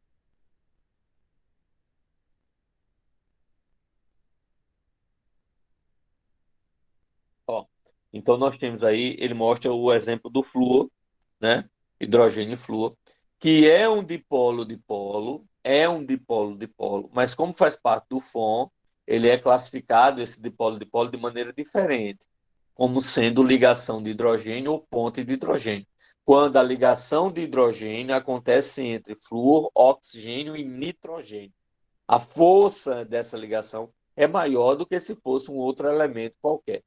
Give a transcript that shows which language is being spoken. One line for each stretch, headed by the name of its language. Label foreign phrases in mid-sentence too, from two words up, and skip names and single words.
Portuguese: Ó, então nós temos aí, ele mostra o exemplo do flúor, né? Hidrogênio e flúor, que é um dipolo-dipolo, mas como faz parte do FON, ele é classificado, esse dipolo-dipolo, de maneira diferente, como sendo ligação de hidrogênio ou ponte de hidrogênio. Quando a ligação de hidrogênio acontece entre flúor, oxigênio e nitrogênio. A força dessa ligação é maior do que se fosse um outro elemento qualquer.